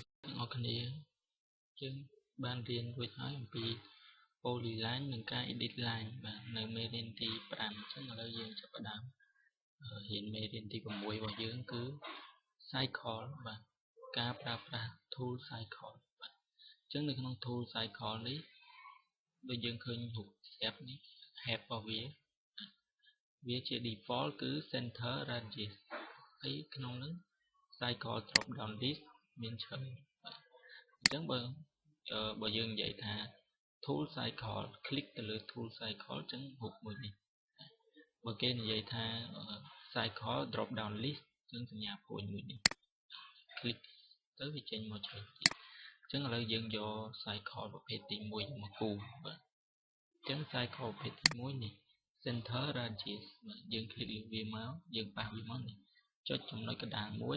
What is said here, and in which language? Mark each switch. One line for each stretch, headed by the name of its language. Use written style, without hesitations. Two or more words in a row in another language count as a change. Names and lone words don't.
Khmer: ទាំងអស់គ្នាយើងបានរៀនរួចហើយអំពី polyline និងការ edit line បាទនៅមេរៀនទី5អញ្ចឹងឥឡូវយើងចាប់ផ្ដើមរៀនមេរៀនទី6របស់យើងគឺ cycle បាទការប្រើប្រាស់
English: tool cycle
Khmer: បាទអញ្ចឹងនៅក្នុង
English: tool cycle
Khmer: នេះដូចយើងឃើញ រូបស្រាប់នេះ head របស់វាជា default គឺ
English: center radius
Khmer: ហើយក្នុងនោះ
English: cycle drop down list
Khmer: មានឈើអញ្ចឹងបើយើងនិយាយថា
English: tool cycle
Khmer: click ទៅលើ
English: tool cycle
Khmer: អញ្ចឹងរូបមួយនេះបើគេ និយាយថា
English: cycle drop down list
Khmer: អញ្ចឹងសញ្ញាព្រួយមួយនេះ click ទៅវាចេញមកឆ្វេងទៀតអញ្ចឹងឥឡូវយើងយក cycle ប្រភេទទី1មកគូ បាទអញ្ចឹង cycle ប្រភេទទី1នេះ
English: center radius
Khmer: យើង click លើវាមកយើងប៉ះវាមកនេះចុចចំណុចកណ្ដាលមួយ